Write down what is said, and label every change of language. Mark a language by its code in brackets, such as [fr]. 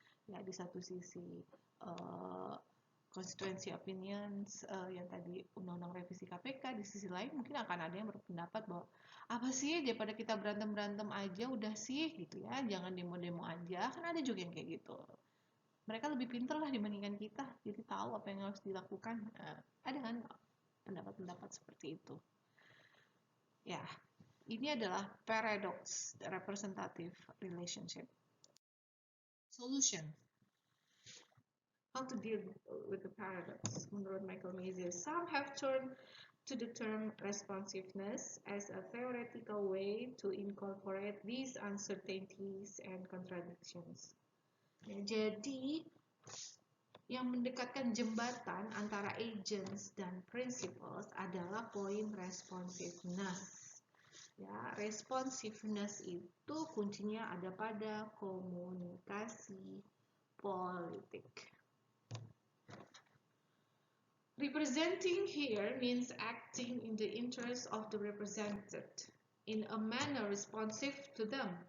[id] Ya, di satu sisi [en] constituency opinions [id] yang tadi undang-undang revisi KPK, di sisi lain mungkin akan ada yang berpendapat bahwa apa sih daripada kita berantem-berantem aja udah sih gitu ya, jangan demo-demo aja, kan ada juga yang kayak gitu. Mereka lebih pintar lah dibandingkan kita, jadi tahu apa yang harus dilakukan. Ada kan pendapat-pendapat seperti itu. Ya, ini adalah [en] paradox representative relationship. Solution. How to deal with the paradox? Menurut Michael Mazier, some have turned to the term responsiveness as a theoretical way to incorporate these uncertainties and contradictions. [id] Ya, jadi yang mendekatkan jembatan antara agents dan principles adalah poin responsiveness. Ya, responsiveness itu kuncinya ada pada komunikasi politik. [en] Representing here means acting in the interest of the represented in a manner responsive to them.